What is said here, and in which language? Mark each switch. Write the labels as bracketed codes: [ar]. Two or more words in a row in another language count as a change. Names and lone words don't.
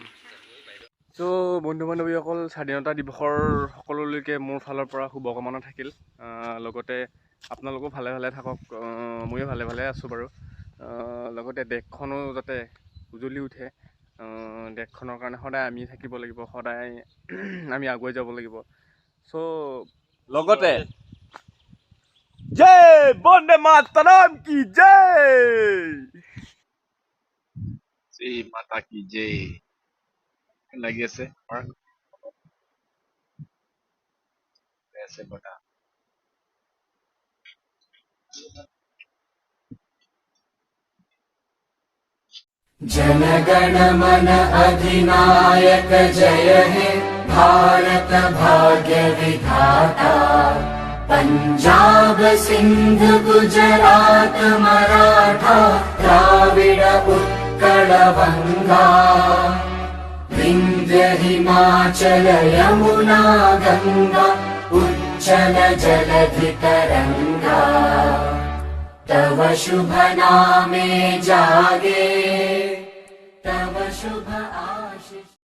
[as] চ' বন্ধু বান্ধৱীসকল স্বাধীনতা দিৱসৰ সকলোলৈকে মোৰ ফালৰ পৰা শুভকামনা থাকিল লগতে আপোনালোকো ভালে ভালে থাকক ময়ো ভালে ভালে আছোঁ বাৰু লগতে দেশখনো যাতে উজ্বলি উঠে দেশখনৰ কাৰণে সদায় আমি থাকিব লাগিব সদায় আমি আগুৱাই যাব লাগিব চ' লগতে [hi] जय वन्दे मातरम की जय जय माता की जय [as] লাগি আছে বটা [bn] জনগণ মন অধিনায়ক জয় হে ভারত ভাগ্য বিধাতা পঞ্জাব সিন্ধ গুজরাট মারাঠা দ্রাবিড় উৎকল বঙ্গ বিন্ধ্য হিমাচল যমুনা গঙ্গা উচ্ছল জলধি তরঙ্গ তব শুভ নামে জাগে তব শুভ আশিস